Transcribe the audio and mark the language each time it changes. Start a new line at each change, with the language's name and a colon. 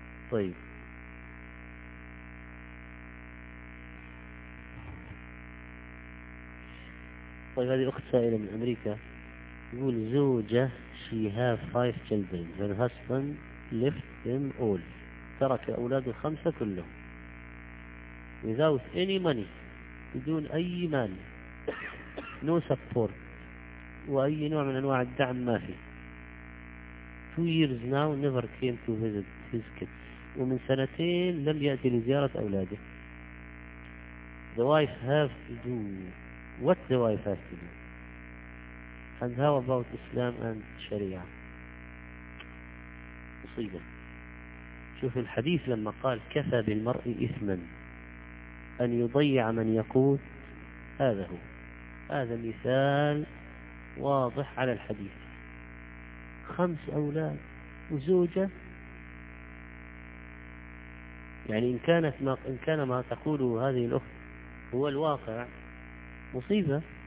Arabic: طيب طيب هذه أخت سائلة من أمريكا، يقول زوجة
English: she have five children her husband left them all،
Arabic: ترك أولاده الخمسة كلهم
English: without any money،
Arabic: بدون أي مال،
English: no support
Arabic: وأي نوع من أنواع الدعم ما في،
English: 2 years now never came to visit his kids،
Arabic: ومن سنتين لم يأتي لزيارة أولاده.
English: The wife has to do what the wife has to do and how about Islam and Sharia.
Arabic: مصيبة. شوف الحديث لما قال كفى بالمرء إثما أن يضيع من يقوت، هذا هو، هذا مثال واضح على الحديث. خمس أولاد وزوجة، يعني إن كانت ما إن كان ما تقوله هذه الأخت هو الواقع، مصيبة.